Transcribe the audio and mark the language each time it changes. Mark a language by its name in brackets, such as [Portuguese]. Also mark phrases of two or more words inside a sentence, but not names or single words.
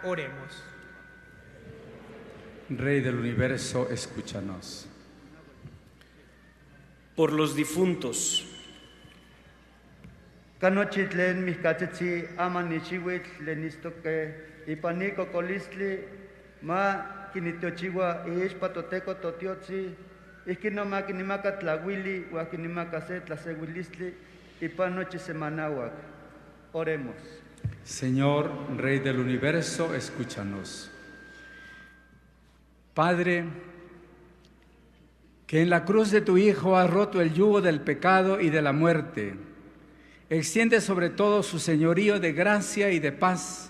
[Spanish] Oremos. Rey del universo, escúchanos. Por los difuntos. [Nahuatl languages] Canochitlen miscachichi amanichiwit lenistoque ipanico colistli ma kinitiochiwa ispatoteco totiotzi ikinoma kinimaka tlahuili huakinimaka se tlasewilistli ipanochi semanawak. [Spanish] Oremos. Señor, Rey del universo, escúchanos. Padre, que en la cruz de tu Hijo has roto el yugo del pecado y de la muerte, extiende sobre todo su señorío de gracia y de paz.